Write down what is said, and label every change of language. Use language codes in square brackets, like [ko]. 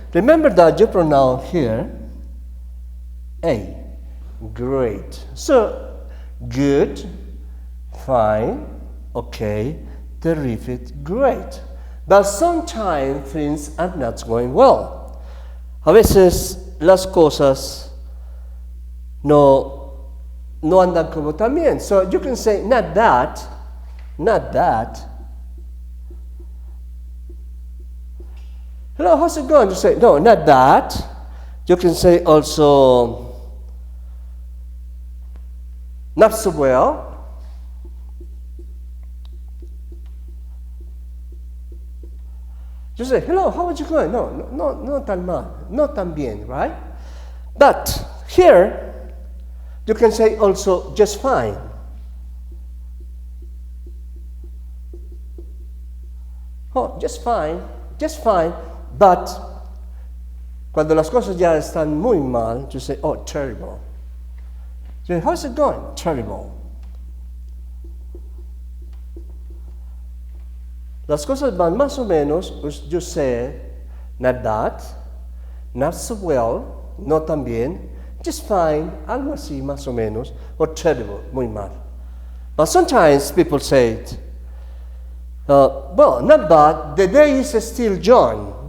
[en] Remember that you pronounce here, A, great. So, good, fine, okay, terrific, great. But sometimes things are not going well. [es] A veces las cosas no andan como tan bien. [en] So you can say, not that, not that. Hello, how's it going? You say, no, not that. You can say also, not so well. You say, hello, how are you going? [es] No tan mal, no tan bien, [en] right? But here, you can say also just fine. Oh, just fine, but [es] cuando las cosas ya están muy mal, [en] you say, oh, terrible. You say, how's it going? Terrible. [es] Las cosas van más o menos, [en] you say, not that, not so well, [es] no tan bien, [en] just fine, [es] algo así más o menos, [en] or terrible, [es] muy mal. [en] But sometimes people say it, well, not bad, the day is still John.